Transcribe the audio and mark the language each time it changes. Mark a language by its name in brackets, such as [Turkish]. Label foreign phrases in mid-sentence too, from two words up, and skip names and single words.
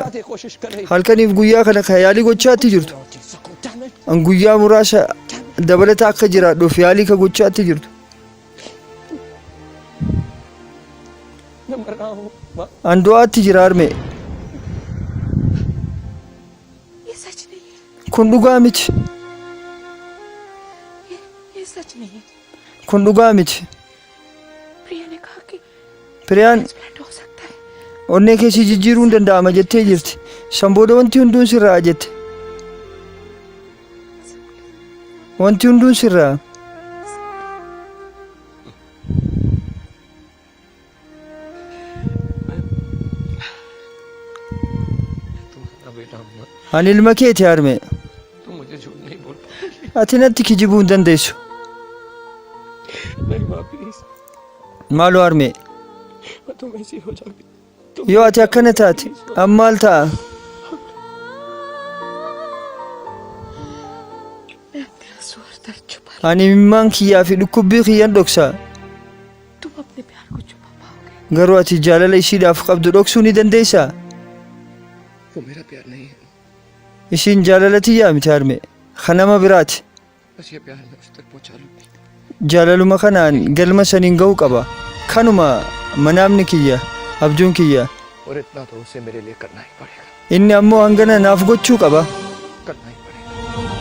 [Hindi] बातें कोशिश कर रही [Oromo] halkaniif guyyaa kana ka yaalii gochaatti jirtu an guyyaa muraasa dabalata akka jiraadhuuf yaalii ka gochaatti jirtu [Hindi] मैं मर रहा हूँ माँ, [Oromo] an du'aatti jira harme [Hindi] ये सच नहीं है, [Oromo] kun dhugaa miti [Hindi] ये सच नहीं है। [Oromo] kun dhugaa miti [Hindi] प्रिया ने कहा कि [Oromo] firiyaan [Hindi] ट्रांसप्लांट हो सकता है। [Oromo] onnee keessii jijjiiruun danda'ama jettee jirti san booda wanti hunduun sirraa jette wanti hunduun sirraa [Hindi] तुम्हारा बेटा हूँ, [Oromo] ani ilma keeti harme [Hindi] तुम मुझे झूठ नहीं बोल पाओगे। [Oromo] ati natti kijibuu hin dandeessu [Hindi] मेरी माँ प्लीज, [Oromo] maaloo harme [Hindi] तुम ऐसी हो जाओगी, [Oromo] yoo ati akkana taate an maal ta'a [Hindi] मैं अपने आंसू और दर्द छुपा [Oromo] ani imimmaan kiyyaa fi dhukkubbii kiyyan dhoksaa [Hindi] तुम अपने प्यार को छुपा पाओगे। [Oromo] garuu ati jaalala ishiidhaaf qabdu dhoksuu ni dandeessaa [Hindi] वो मेरा प्यार नहीं है, [Oromo] ishiin jaalala tiyyaa miti harme kan nama biraati [Hindi] बस ये प्यार मैं उस तक पहुँचा लूँगी। [Oromo] jaalaluma kanaan galma saniin ga'uu qaba kanuma manaamni kiyya abjuun kiyya [Hindi] और इतना तो उसे मेरे लिए करना ही पड़ेगा, [Oromo] inni ammoo hangana naaf gochuu qaba [Hindi] करना ही पड़ेगा।